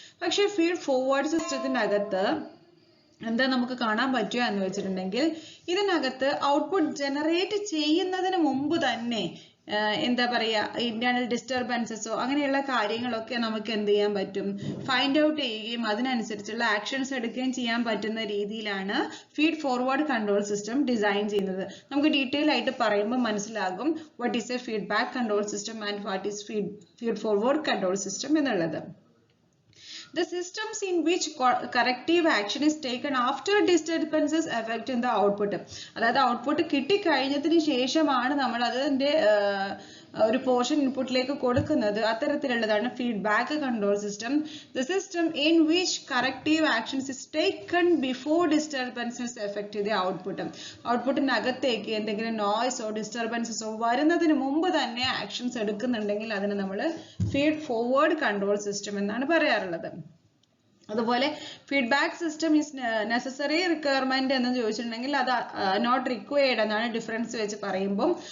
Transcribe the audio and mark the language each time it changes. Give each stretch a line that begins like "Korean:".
Malayalam: പക്ഷെ feed forward സിസ്റ്റത്തിനകത്ത് എന്താ നമുക്ക് കാണാൻ പറ്റുക എന്ന് വെച്ചിട്ടുണ്ടെങ്കിൽ ഇതിനകത്ത് ഔട്ട്പുട്ട് ജനറേറ്റ് ചെയ്യുന്നതിന് മുമ്പ് തന്നെ എന്താ പറയാ ഇന്റേണൽ ഡിസ്റ്റർബൻസസോ അങ്ങനെയുള്ള കാര്യങ്ങളൊക്കെ നമുക്ക് എന്ത് ചെയ്യാൻ പറ്റും, ഫൈൻഡ് ഔട്ട് ചെയ്യുകയും അതിനനുസരിച്ചുള്ള ആക്ഷൻസ് എടുക്കുകയും ചെയ്യാൻ പറ്റുന്ന രീതിയിലാണ് feed forward control system design ചെയ്യുന്നത്. നമുക്ക് ഡീറ്റെയിൽ ആയിട്ട് പറയുമ്പോൾ മനസ്സിലാകും
English: what is a feedback control system
Malayalam: and what is feed forward control system എന്നുള്ളത്.
English: The systems in which corrective action is taken after disturbances affecting the output.
Malayalam: അതായത് output കിട്ടിക്കഴിഞ്ഞതിന് ശേഷമാണ് നമ്മൾ അതിന്റെ ഒരു പോർഷൻ ഇൻപുട്ടിലേക്ക് കൊടുക്കുന്നത്. അത്തരത്തിലുള്ളതാണ് feedback control system.
English: The system in which corrective actions is taken before disturbances affect the output.
Malayalam: ഔട്ട്പുട്ടിനകത്തേക്ക് എന്തെങ്കിലും നോയ്സോ ഡിസ്റ്റർബൻസസോ വരുന്നതിന് മുമ്പ് തന്നെ ആക്ഷൻസ് എടുക്കുന്നുണ്ടെങ്കിൽ അതിന് നമ്മൾ ഫീഡ് ഫോർവേഡ് കൺട്രോൾ സിസ്റ്റം എന്നാണ് പറയാറുള്ളത്. അതുപോലെ
English: feedback system is necessary requirement
Malayalam: എന്ന് ചോദിച്ചിട്ടുണ്ടെങ്കിൽ അത്
English: not required
Malayalam: എന്നാണ് ഡിഫറൻസ് വെച്ച് പറയുമ്പോൾ.